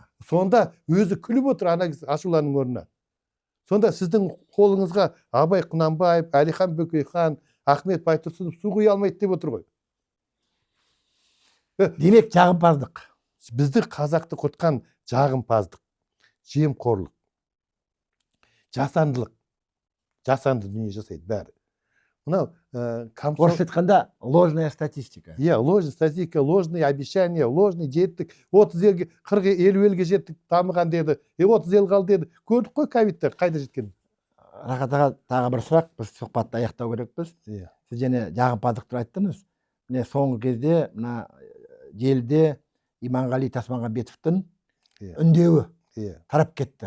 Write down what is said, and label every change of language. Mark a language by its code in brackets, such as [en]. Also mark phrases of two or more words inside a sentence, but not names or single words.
[kk] Сонда өзі күліп отыр ана ашуланың орнына. Сонда сіздің қолыңызға Абай Құнанбаев, Әлихан Бөкейхан, Ахмет Байтұрсынов су құя алмайды деп отыр ғой. Демек жағымпаздық. Бізді қазақты құртқан жағымпаздық, жемқорлық, жасанды дүние жасайды бәрі. Мынау орысша айтқанда [ru] ложная статистика. Ложная статистика, ложные обещания, ложный жеттік. [kk] 30 елге, 40-50 елге жеттік, дамыған деді. 30 ел қалды деді. Көрдік қой ковидті, қайда жеткен? Рахат аға, тағы бір сұрақ, біз сұхбатты аяқтау керекпіз. Сіз және жағымпаздықты айттыңыз. Міне соңғы кезде мына желіде Иманғали Тасмағамбетовтің үндеуі тарап кетті.